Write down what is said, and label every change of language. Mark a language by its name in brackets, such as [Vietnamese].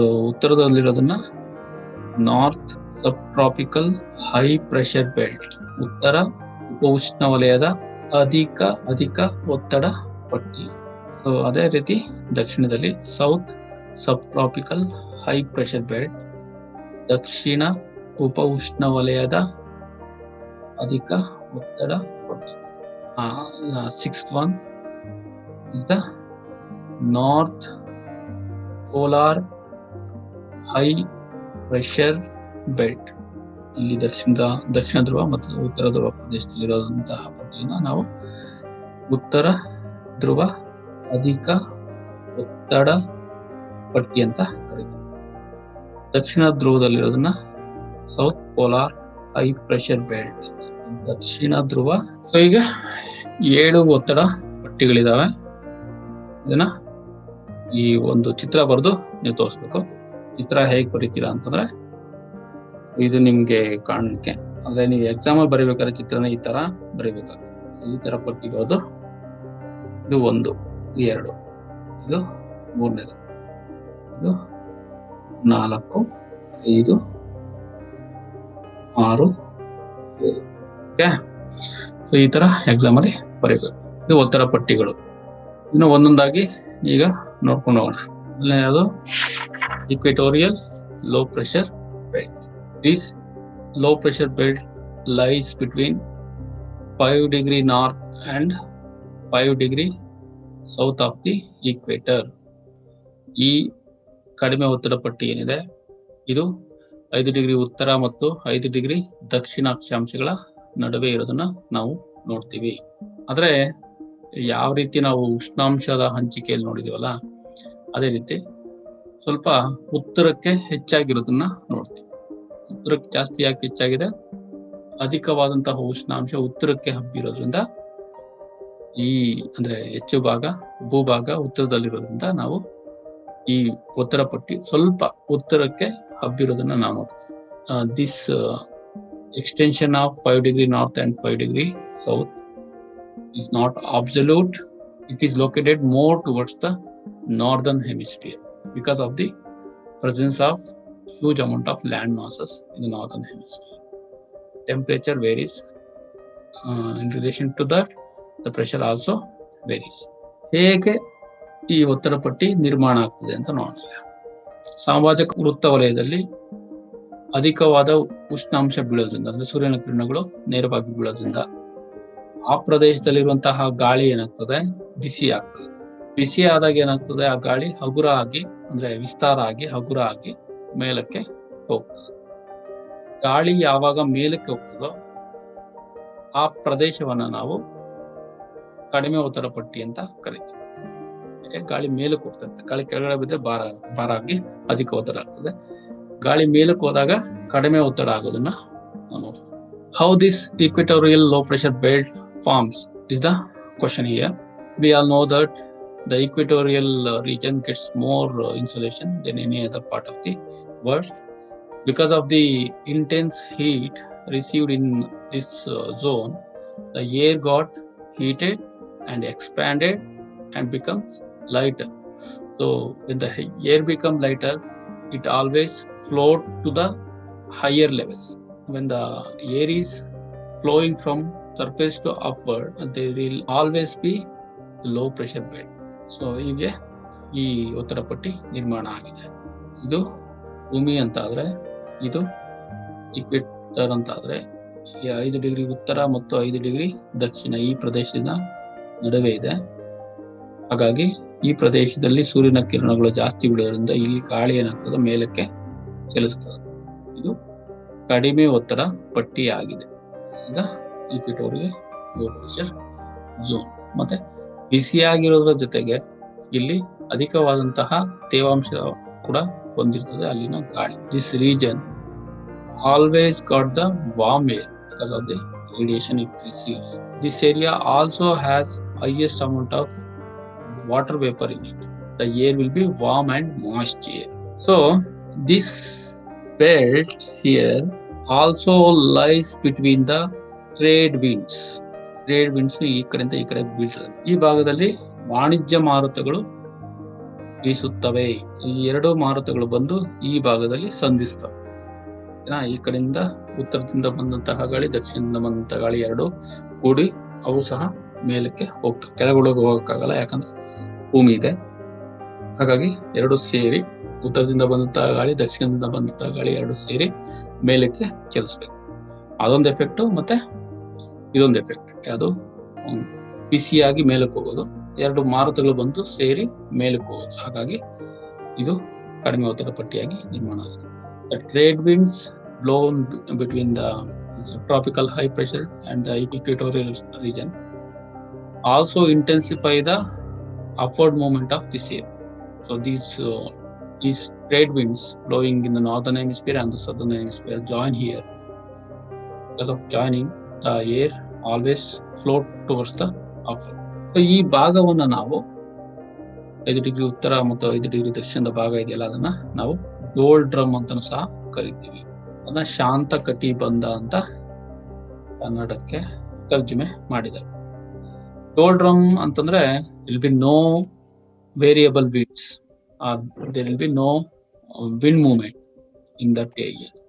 [Kannada] ಉತ್ತರದಲ್ಲಿರೋದನ್ನ north ಸಬ್ tropical high pressure belt, ಉತ್ತರ ಉಪ ಉಷ್ಣ ವಲಯದ ಅಧಿಕ ಒತ್ತಡ ಪಟ್ಟಿ. ಸೊ ಅದೇ ರೀತಿ ದಕ್ಷಿಣದಲ್ಲಿ south sub tropical high pressure belt, ದಕ್ಷಿಣ ಉಪ ಉಷ್ಣ ವಲಯದ ಅಧಿಕ ಒತ್ತಡ ಪಟ್ಟಿ. [English] 6th one is the north polar high pressure belt. [Kannada] ಇಲ್ಲಿ ದಕ್ಷಿಣ ಧ್ರುವ ಮತ್ತು ಉತ್ತರ ಧ್ರುವ ಪ್ರದೇಶದಲ್ಲಿರುವಂತಹ ಪಟ್ಟಿಯನ್ನು ನಾವು ಉತ್ತರ ಧ್ರುವ ಅಧಿಕ ಒತ್ತಡ ಪಟ್ಟಿ ಅಂತ ಕರೀತೀವಿ. ದಕ್ಷಿಣ ಧ್ರುವದಲ್ಲಿರೋದನ್ನ south polar high pressure belt, ದಕ್ಷಿಣ ಧ್ರುವ. ಸೊ ಈಗ 7 ಒತ್ತಡ ಪಟ್ಟಿಗಳಿದಾವೆ. ಇದನ್ನ ಈ ಒಂದು ಚಿತ್ರ ಬರೆದು ನೀವು ತೋರಿಸ್ಬೇಕು. ಚಿತ್ರ ಹೇಗೆ ಬರೀತೀರಾ ಅಂತಂದ್ರೆ, ಇದು ನಿಮ್ಗೆ ಕಾಣಲಿಕ್ಕೆ, ಅಂದ್ರೆ ನೀವು ಎಕ್ಸಾಮ್ ಅಲ್ಲಿ ಬರೀಬೇಕಾದ್ರೆ ಚಿತ್ರನ ಈ ತರ ಬರೀಬೇಕಾಗ್ತದೆ. ಈ ತರ ಪಟ್ಟಿ ಬರೆದು ಇದು 1, 2, ಇದು 3ನೇದು, ಇದು 4, 5, 6, 7. ಓಕೆ, ಸೊ ಈ ತರ ಎಕ್ಸಾಮ್ ಅಲ್ಲಿ ಬರೀಬೇಕು. ಇದು ಒತ್ತಡ ಪಟ್ಟಿಗಳು. ಇನ್ನು ಒಂದೊಂದಾಗಿ ಈಗ ನೋಡ್ಕೊಂಡು ಹೋಗೋಣ. ಮೊದಲನೇದು equatorial low pressure belt. [English] This low pressure belt lies between 5 degree north and 5 degree south of the equator. [Kannada] ಈ ಕಡಿಮೆ ಒತ್ತಡ ಪಟ್ಟಿ ಏನಿದೆ ಇದು 5 ಡಿಗ್ರಿ ಉತ್ತರ ಮತ್ತು 5 ಡಿಗ್ರಿ ದಕ್ಷಿಣ ಅಕ್ಷಾಂಶಗಳ ನಡುವೆ ಇರೋದನ್ನ ನಾವು ನೋಡ್ತೀವಿ. ಆದ್ರೆ ಯಾವ ರೀತಿ ನಾವು ಉಷ್ಣಾಂಶದ ಹಂಚಿಕೆಯಲ್ಲಿ ನೋಡಿದೀವಲ್ಲ, ಅದೇ ರೀತಿ ಸ್ವಲ್ಪ ಉತ್ತರಕ್ಕೆ ಹೆಚ್ಚಾಗಿರೋದನ್ನ ನೋಡ್ತೀವಿ. ಉತ್ತರಕ್ಕೆ ಜಾಸ್ತಿ ಯಾಕೆ ಹೆಚ್ಚಾಗಿದೆ? ಅಧಿಕವಾದಂತಹ ಉಷ್ಣಾಂಶ ಉತ್ತರಕ್ಕೆ ಹಬ್ಬಿರೋದ್ರಿಂದ ಈ ಅಂದ್ರೆ ಹೆಚ್ಚು ಭಾಗ ಭೂಭಾಗ ಉತ್ತರದಲ್ಲಿರೋದ್ರಿಂದ ನಾವು ಈ ಉತ್ತರ ಪಟ್ಟಿ ಸ್ವಲ್ಪ ಉತ್ತರಕ್ಕೆ ಹಬ್ಬಿರೋದನ್ನ ನಾವು ನೋಡ್ತೀವಿ. [English] This extension of 5 degree north and 5 degree south is not absolute. It is located more towards the northern hemisphere because of the presence of huge amount of land masses in the northern hemisphere. Temperature varies. In relation to that, the pressure also varies. [Kannada] ಹೇಗೆ ಈ ಉತ್ತರ ಪಟ್ಟಿ ನಿರ್ಮಾಣ ಆಗ್ತದೆ ಅಂತ ನೋಡೋಣ. ಸಾಮಾಜಿಕ ವೃತ್ತ ವಲಯದಲ್ಲಿ ಅಧಿಕವಾದ ಉಷ್ಣಾಂಶ ಬೀಳೋದ್ರಿಂದ ಅಂದ್ರೆ ಸೂರ್ಯನ ಕಿರಣಗಳು ನೇರವಾಗಿ ಬೀಳೋದ್ರಿಂದ ಆ ಪ್ರದೇಶದಲ್ಲಿರುವಂತಹ ಗಾಳಿ ಏನಾಗ್ತದೆ, ಬಿಸಿ ಆಗ್ತದೆ. ಬಿಸಿ ಆದಾಗ ಏನಾಗ್ತದೆ, ಆ ಗಾಳಿ ಹಗುರ ಆಗಿ ಅಂದ್ರೆ ವಿಸ್ತಾರ ಆಗಿ ಹಗುರ ಆಗಿ ಮೇಲಕ್ಕೆ ಹೋಗ್ತದೆ. ಗಾಳಿ ಯಾವಾಗ ಮೇಲಕ್ಕೆ ಹೋಗ್ತದೋ ಆ ಪ್ರದೇಶವನ್ನ ನಾವು ಕಡಿಮೆ ಒತ್ತಡ ಪಟ್ಟಿ ಅಂತ ಕರಿತೀವಿ. ಗಾಳಿ ಮೇಲಕ್ಕೆ ಹೋಗ್ತದೆ, ಗಾಳಿ ಕೆಳಗಡೆ ಬಿದ್ದರೆ ಭಾರ ಆಗಿ ಅಧಿಕ ಒತ್ತಡ ಆಗ್ತದೆ. ಗಾಳಿ ಮೇಲಕ್ಕೆ ಹೋದಾಗ ಕಡಿಮೆ ಒತ್ತಡ ಆಗೋದನ್ನ ನೋಡಿ. [English] How this equatorial low pressure belt forms is the question here. We all know that the equatorial region gets more insolation than any other part of the world. Because of the intense heat received in this zone, the air got heated and expanded and becomes lighter. So when the air becomes lighter, it always float to the higher levels. When the air is flowing from surface to upward, there will always be the low pressure belt. [Kannada] So ಹೀಗೆ ಈ ಒತ್ತಡ ಪಟ್ಟಿ ನಿರ್ಮಾಣ ಆಗಿದೆ. ಇದು ಭೂಮಿ ಅಂತ ಆದ್ರೆ, ಇದು ಇಕ್ವೇಟರ್ ಅಂತ ಆದ್ರೆ, 5 ಡಿಗ್ರಿ ಉತ್ತರ ಮತ್ತು 5 ಡಿಗ್ರಿ ದಕ್ಷಿಣ ಈ ಪ್ರದೇಶದ ನಡುವೆ ಇದೆ. ಹಾಗಾಗಿ ಈ ಪ್ರದೇಶದಲ್ಲಿ ಸೂರ್ಯನ ಕಿರಣಗಳು ಜಾಸ್ತಿ ಬೀಳೋದ್ರಿಂದ ಇಲ್ಲಿ ಗಾಳಿ ಏನಾಗ್ತದೆ, ಮೇಲಕ್ಕೆ ಚಲಿಸ್ತದೆ. ಇದು ಕಡಿಮೆ ಒತ್ತಡ ಪಟ್ಟಿ ಆಗಿದೆ. ಈಗ ಈಕ್ವೆಟೋರಿಯಲ್ ಲೋ ಪ್ರೆಷರ್ ಝೋನ್. ಮತ್ತೆ ಬಿಸಿಯಾಗಿರೋದ್ರ ಜೊತೆಗೆ ಇಲ್ಲಿ ಅಧಿಕವಾದಂತಹ ತೇವಾಂಶ ಕೂಡ ಹೊಂದಿರ್ತದೆ ಅಲ್ಲಿನ ಗಾಳಿ. [English] This region always got the warm air because of the radiation it receives. This area also has highest amount of water vapor in it. The air will be warm and moist air. So this belt here also lies between the trade winds. [Kannada] Trade winds ಈ ಕಡೆಯಿಂದ ಈ ಕಡೆ ಬೀಳ್ತದೆ. ಈ ಭಾಗದಲ್ಲಿ ವಾಣಿಜ್ಯ ಮಾರುತಗಳು ಬೀಸುತ್ತವೆ. ಈ ಎರಡು ಮಾರುತಗಳು ಬಂದು ಈ ಭಾಗದಲ್ಲಿ ಸಂಧಿಸ್ತವೆ. ಈ ಕಡೆಯಿಂದ ಉತ್ತರದಿಂದ ಬಂದಂತಹ ಗಾಳಿ, ದಕ್ಷಿಣದಿಂದ ಬಂದಂತಹ ಗಾಳಿ ಎರಡು ಕೂಡಿ ಅವು ಸಹ ಮೇಲಕ್ಕೆ ಹೋಗ್ತವೆ. ಕೆಳಗಡೆ ಹೋಗಕ್ಕಾಗಲ್ಲ, ಯಾಕಂದ್ರೆ ಭೂಮಿ ಇದೆ. ಹಾಗಾಗಿ ಎರಡು ಸೇರಿ, ಉತ್ತರದಿಂದ ಬಂದಂತಹ ಗಾಳಿ, ದಕ್ಷಿಣದಿಂದ ಬಂದಂತಹ ಗಾಳಿ ಎರಡು ಸೇರಿ ಮೇಲಕ್ಕೆ ಚಲಿಸ್ಬೇಕು. ಅದೊಂದು ಎಫೆಕ್ಟ್. ಮತ್ತೆ ಇದೊಂದು ಎಫೆಕ್ಟ್, ಅದು ಬಿಸಿಯಾಗಿ ಮೇಲಕ್ಕೆ ಹೋಗೋದು. ಎರಡು ಮಾರುತಗಳು ಬಂದು ಸೇರಿ ಮೇಲಕ್ಕೆ ಹೋಗೋದು. ಹಾಗಾಗಿ ಇದು ಕಡಿಮೆ ಒತ್ತಡ ಪಟ್ಟಿಯಾಗಿ ನಿರ್ಮಾಣ ಆಗಿದೆ. [English] The trade winds blown between the subtropical high pressure and the equatorial region also intensify the upward movement of this air. So these trade winds blowing in the northern hemisphere and the southern hemisphere join here. Because of joining, the air always float towards the upward. [Kannada] So ಈ ಭಾಗವನ್ನ ನಾವು 5 degree ಉತ್ತರ ಮತ್ತು 5 degree ದಕ್ಷಿಣದ ಭಾಗ ಇದೆಯಲ್ಲ, ಅದನ್ನ ನಾವು ಡೋಲ್ಡ್ರಮ್ ಅಂತಾನು ಸಹ ಕರಿತೀವಿ. ಅದನ್ನ ಶಾಂತ ಕಟಿಬಂಧ ಅಂತ ಕನ್ನಡಕ್ಕೆ ತರ್ಜುಮೆ ಮಾಡಿದ್ದಾರೆ. [English] doldrum [Kannada] ಅಂತಂದ್ರೆ [English] Will be no variable winds, there will be no wind movement in that area.